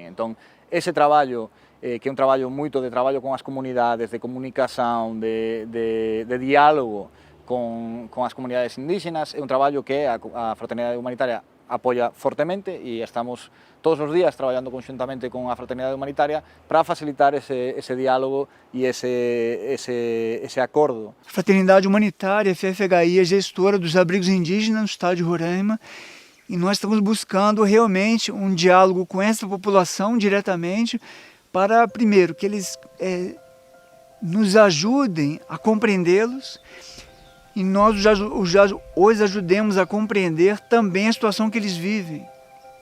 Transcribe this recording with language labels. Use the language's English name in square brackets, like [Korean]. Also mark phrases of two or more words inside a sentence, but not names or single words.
[Galician] Entón, ese traballo, que é un traballo moito de traballo con as comunidades, de comunicación, de diálogo con as comunidades indígenas, é un traballo que a Fraternidade Humanitaria apoia fortemente e estamos todos os días traballando conjuntamente con a Fraternidade Humanitaria para facilitar ese diálogo e esse acordo. [Portuguese] A Fraternidade Humanitária, a FFHI, é gestora dos abrigos indígenas no estado de Roraima e nós estamos buscando realmente um diálogo com essa população diretamente para, primeiro, que eles nos ajudem a compreendê-los e nós os ajudemos a compreender também a situação que eles vivem.